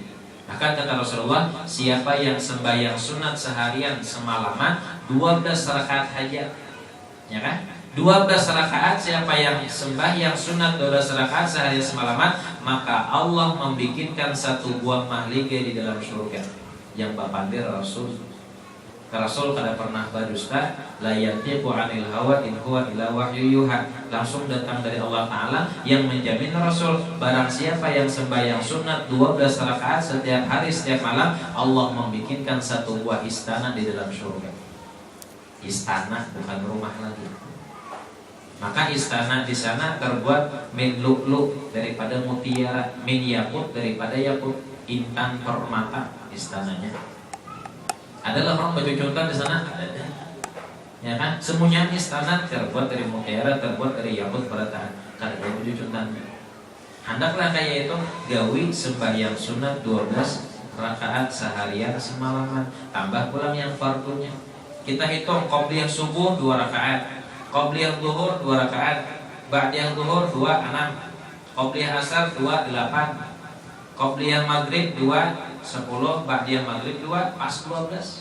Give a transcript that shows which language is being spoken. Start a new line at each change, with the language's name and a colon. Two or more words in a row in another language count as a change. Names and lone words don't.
Banjar: Bahkan kata Rasulullah, siapa yang sembahyang sunat seharian semalaman 12 rakaat hajat, ya kan? 12 rakaat, siapa yang sembahyang sunat 12 rakaat seharian semalaman, maka Allah membikinkan satu buah mahligai di dalam surga. Yang bapandir Rasul. Rasul kada pernah berdusta,
Arabic: la yantiqu 'anil hawa in huwa illa wahyu yuha.
Banjar: Langsung datang dari Allah Ta'ala yang menjamin Rasul, barang siapa yang sembahyang sunat 12 rakaat setiap hari setiap malam, Allah membikinkan satu buah istana di dalam surga. Istana, bukan rumah lagi. Maka istana di sana terbuat
Arabic: min lu'lu'
Banjar: daripada mutiara,
Arabic: min yakut
Banjar: daripada yakut, intan permata istananya. Adalah orang baju contoh di sana, ada, ya kan? Semuanya istana terbuat dari mutiara, terbuat dari yakut berataan. Kada ada baju contoh. Hendaklah kayak itu gawi sembahyang sunat 12 rakaat seharian semalaman, tambah pulang yang fardunya. Kita hitung qobliyah subuh 2 rakaat, qobliyah zuhur 2 rakaat, ba'diyah zuhur 26, qobliyah asar 28, qobliyah maghrib 10, ba'diyah maghrib 2, pas 12.